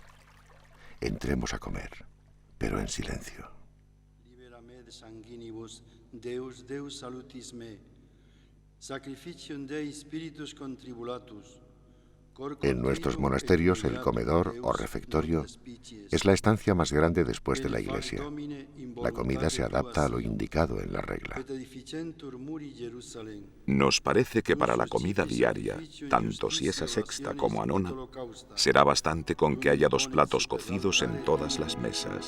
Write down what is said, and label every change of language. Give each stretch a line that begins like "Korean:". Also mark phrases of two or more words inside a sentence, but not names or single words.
Spanish: Entremos a comer, pero en silencio.
Latin: Libera de sanguinibus, Deus, Deus salutis me, sacrificium Dei spiritus contribulatus.
Spanish: En nuestros monasterios, el comedor o refectorio es la estancia más grande después de la iglesia. La comida se adapta a lo indicado en la regla. Nos parece que para la comida diaria, tanto si es a sexta como a nona, será bastante con que haya 2 platos cocidos en todas las mesas.